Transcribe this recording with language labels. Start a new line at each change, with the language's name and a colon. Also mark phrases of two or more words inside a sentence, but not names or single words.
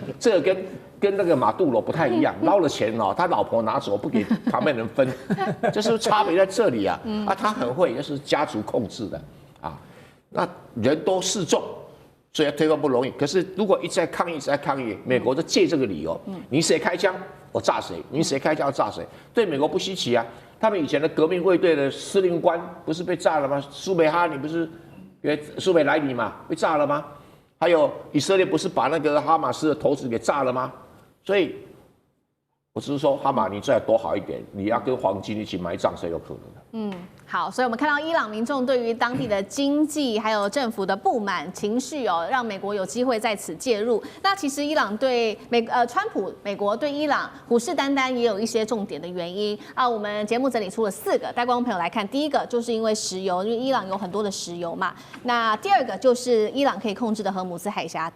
Chinese: 這個跟那個馬杜羅不太一樣，撈了錢哦，他老婆拿走不給旁邊人分，就是差別在這裡啊。他很會，就是家族控制的啊。那人多勢眾，所以推翻不容易。可是如果一直在抗議，美國就借這個理由，你誰開槍我炸誰，你誰開槍我炸誰，對美國不稀奇啊。他們以前的革命衛隊的司令官不是被炸了嗎？蘇梅哈尼不是，蘇梅萊尼嘛，被炸了嗎？還有以色列不是把那個哈馬斯的頭子給炸了嗎？所以我只是說，哈馬尼最好躲好一點，你要跟黃金一起埋葬是有可能的。好，所以我们看到伊朗民众对于当地的经济还有政府的不满情緒哦，讓美國有機會在此介入。那其實伊朗對川普美國對伊朗虎視眈眈，也有一些重點的原因啊。我們節目整理出了4個，帶觀眾朋友來看。第一個就是因為石油，因為伊朗有很多的石油嘛。那第二個就是伊朗可以控制的荷姆茲海峽。